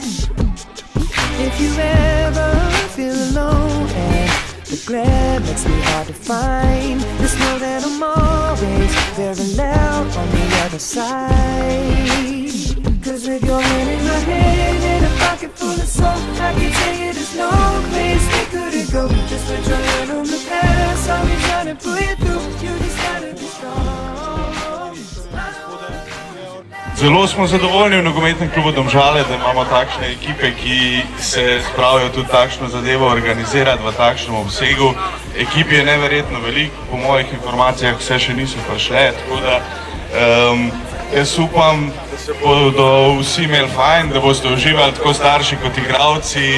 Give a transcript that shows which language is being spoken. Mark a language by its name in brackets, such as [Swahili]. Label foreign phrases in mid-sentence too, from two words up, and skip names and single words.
[English] If you ever feel alone and the glare makes me hard to find, just know that I'm always very loud on the other side. Cause with your hand in my hand and a pocket full of soul, I can tell you there's no place we couldn't go. Just put your hand on the past, I'll be trying to pull you through. You just gotta be strong. [Slovenian] Zelo smo zadovoljni v nogometnem klubu Domžale, da imamo takšne ekipe, ki se spravijo tudi takšno zadevo organizirati v takšnem obsegu. Ekip je neverjetno veliko, po mojih informacijah vse še niso prišle, tako da jaz upam, da se bodo vsi imeli fajn, da boste uživali tako starši kot igralci.